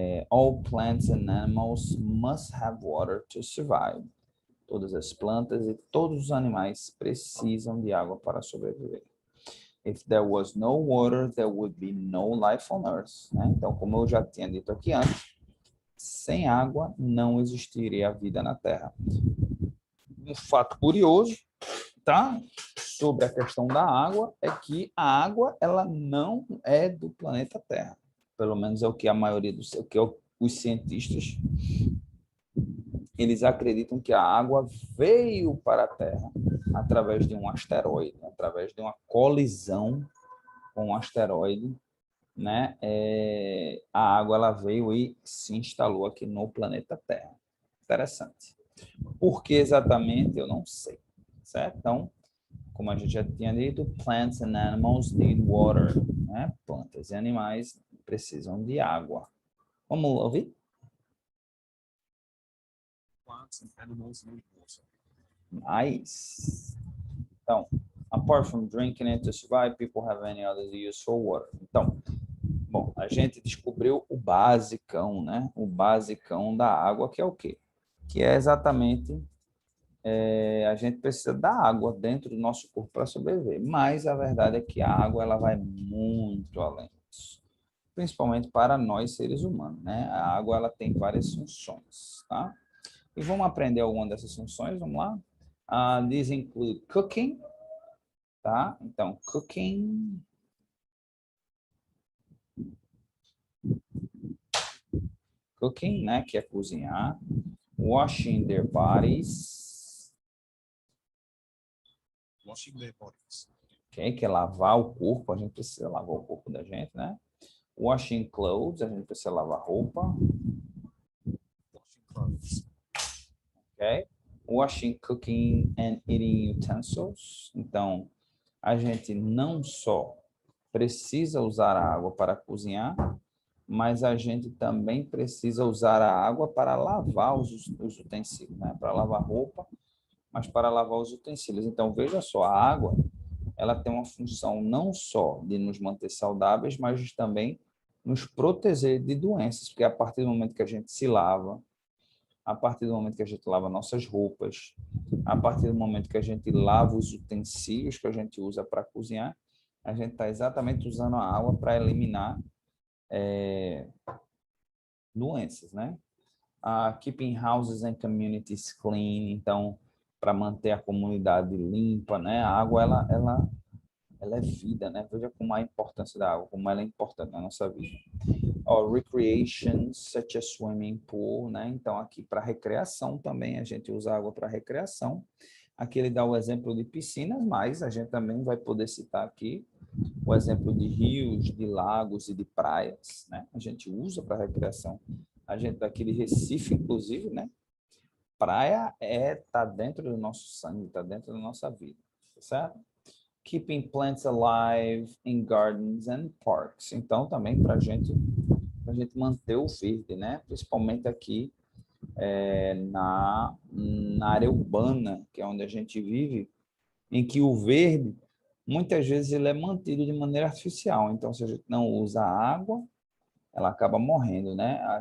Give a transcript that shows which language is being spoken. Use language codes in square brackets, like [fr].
[en] All plants and animals must have water to survive. [pt] Todas as plantas e todos os animais precisam de água para sobreviver. [en] If there was no water, there would be no life on Earth. [pt] Né? Então, como eu já tinha dito aqui antes, sem água não existiria vida na Terra. Um fato curioso, tá? Sobre a questão da água é que a água ela não é do planeta Terra. Pelo menos é o que a maioria os cientistas eles acreditam que a água veio para a Terra através de um asteroide, através de uma colisão com um asteroide, né? A água ela veio e se instalou aqui no planeta Terra. Interessante. Por que exatamente? Eu não sei, certo? Então, como a gente já tinha dito, [en] plants and animals need water, [pt] né? Plantas e animais precisam de água. Vamos ouvir? [en] Plants and animals need water. Nice. Então, apart from drinking it to survive, people have any other use for water. [pt] Então, bom, a gente descobriu o basicão, né? O basicão da água, que é o quê? Que é exatamente a gente precisa da água dentro do nosso corpo para sobreviver. Mas a verdade é que a água ela vai muito além disso, principalmente para nós seres humanos, né? A água ela tem várias funções, tá? E vamos aprender alguma dessas funções, vamos lá? [en] These include cooking, tá? [pt] Então, cooking, né, que é cozinhar, [en] washing their bodies, Washing their bodies. [pt] ok, que é lavar o corpo, a gente precisa lavar o corpo da gente, né? [en] Washing clothes, [pt] a gente precisa lavar roupa, [en] Washing clothes. ok? Washing, cooking and eating utensils. [pt] Então, a gente não só precisa usar a água para cozinhar, mas a gente também precisa usar a água para lavar os utensílios, né? Para lavar roupa, mas para lavar os utensílios. Então, veja só, a água, ela tem uma função não só de nos manter saudáveis, mas também nos proteger de doenças, porque a partir do momento que a gente se lava, a partir do momento que a gente lava nossas roupas, a partir do momento que a gente lava os utensílios que a gente usa para cozinhar, a gente está exatamente usando a água para eliminar doenças, né? [en] Keeping houses and communities clean, [pt] então, para manter a comunidade limpa, né? A água, ela é vida, né? Veja como a importância da água, como ela é importante na nossa vida. [en] Recreation, such as swimming pool, né? [pt] Então, aqui para recreação também, a gente usa água para recreação. Aqui ele dá o exemplo de piscinas, mas a gente também vai poder citar aqui o exemplo de rios, de lagos e de praias, né? A gente usa para recreação. A gente daqui de Recife, inclusive, né? Praia tá dentro do nosso sangue, tá dentro da nossa vida, certo? [en] Keeping plants alive in gardens and parks. [pt] Então, também para a gente manter o verde, né? Principalmente aqui na área urbana, que é onde a gente vive, em que o verde, muitas vezes, ele é mantido de maneira artificial. Então, se a gente não usa água, ela acaba morrendo, né?